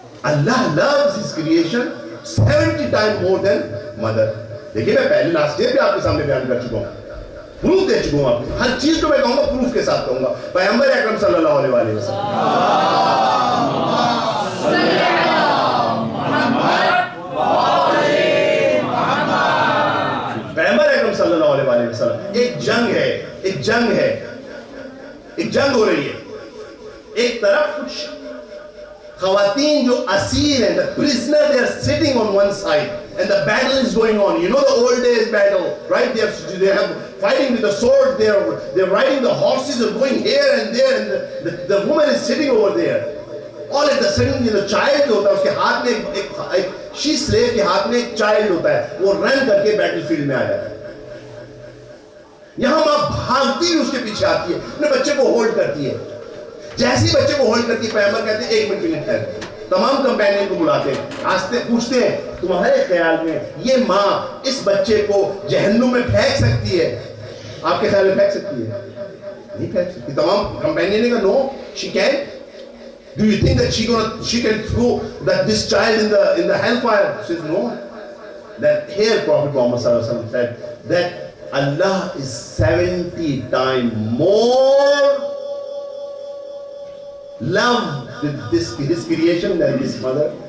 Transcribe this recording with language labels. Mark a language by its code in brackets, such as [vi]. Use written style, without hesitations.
[en] Allah loves his creation 70 times more than mother। [hi] देखिए मैं पहले लास्ट ईयर भी आपके सामने बयान कर चुका हूँ, प्रूफ दे चुका हूँ आपको, हर चीज को मैं कहूंगा प्रूफ के साथ कहूंगा। पैगंबर अकरम सल्लल्लाहु अलैहि वसल्लम, सल्लल्लाहु अलैहि वसल्लम, एक जंग है, एक जंग है, एक जंग हो रही है। एक तरफ कुछ खवातीन जो असीर हैं, [en] the prisoner, they are sitting on one side and the battle is going on. You know the old days battle, right? They have fighting with the sword, they're riding the horses, are going here and there, and the woman is sitting over there. All at the sudden, you know, child [hi] जो होता है उसके हाथ में एक [en] she slave [hi] के हाथ में एक child होता है, वो रन करके battlefield में आ जाता है। यहां मां भागती हुई उसके पीछे आती है, अपने बच्चे को होल्ड करती है। जैसे ही बच्चे को होल्ड करती है, पैगंबर कहते हैं 1 मिनट ठहर, तमाम कंपेनियन को बुलाते हैं, आस्ते पूछते हैं तुम्हारे ख्याल में ये माँ इस बच्चे को जहन्नुम में फेंक सकती है? आपके ख्याल में फेंक सकती है? नहीं फेंक सकती। तमाम कंपेनियन ने कहा [en] No she can. Do you think that she can throw this child in the hellfire? She says no. That here Prophet Muhammad sallallahu alaihi wasallam said that Allah is 70 times more love with his creation than his mother